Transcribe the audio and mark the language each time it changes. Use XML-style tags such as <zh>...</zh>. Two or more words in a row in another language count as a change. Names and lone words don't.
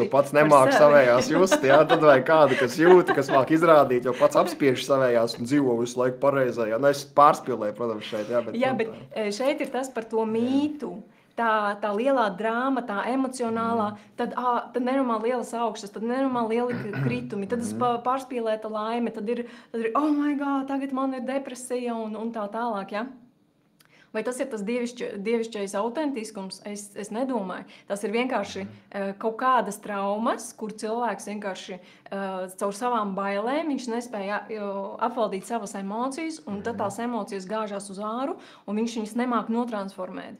<lv>Jo pats nemāk savējās just, jā, tad vai kādu, kas jūta, kas māk izrādīt, jo pats apspiež savējās un dzīvo visu laiku pareizā. Jā, es pārspīlēju, protams, šeit. Bet šeit ir tas par to mītu. Tā lielā drāma, tā emocionālā, tad nenormāli lielas augšas, tad nenormāli lieli kritumi, tad pārspīlēta laime, tad ir</lv> <en>oh my God,</en> <lv>tagad man ir depresija un tā tālāk, ja? Vai tas ir tas dievišķais autentiskums? Es nedomāju. Tas ir vienkārši kaut kādas traumas, kur cilvēks vienkārši caur savām bailēm, viņš nespēja apvaldīt savas emocijas, un tad tās emocijas gāžās uz āru, un viņš viņas nemāk notransformēt.</lv>